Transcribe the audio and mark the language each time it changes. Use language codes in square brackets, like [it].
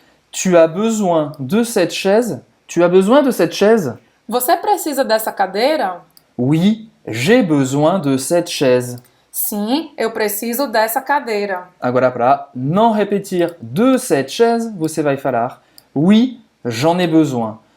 [fr] Tu as besoin de cette chaise? Tu as besoin de cette chaise? [pt] Você precisa dessa cadeira? [fr] Oui, j'ai besoin de cette chaise. [pt] Sim, eu preciso dessa cadeira. Agora, para não repetir [fr] de cette chaise, [pt] você vai falar [fr] oui, j'en ai besoin.